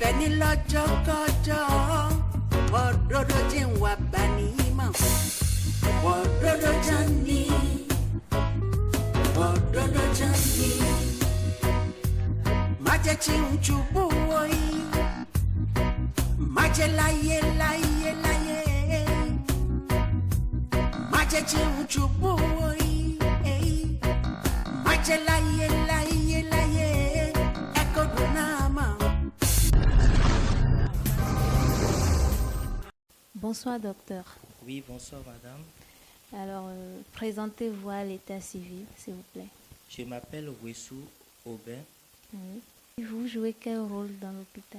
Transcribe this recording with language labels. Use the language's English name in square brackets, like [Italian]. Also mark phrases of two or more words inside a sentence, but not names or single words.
[Yoruba] lọ́jọ́kọ́jọ́ òdodo jẹ́ ń wà bá ní mọ̀ òdodo jẹ́ ní òdodo jẹ́ ní má jẹ́ tí ń ṣubú wọ̀nyí má jẹ́ láyé láyé láyé má jẹ́ tí ń ṣubú wọ̀nyí má jẹ́ láyé láyé láyé ẹ̀kọ́ dùn náà mọ̀. [French] Bonsoir docteur. Oui, bonsoir madame. Alors, présentez-vous à l'état civil, s'il vous plaît. Je m'appelle Wessou Aubin. Oui. Vous jouez quel rôle dans l'hôpital?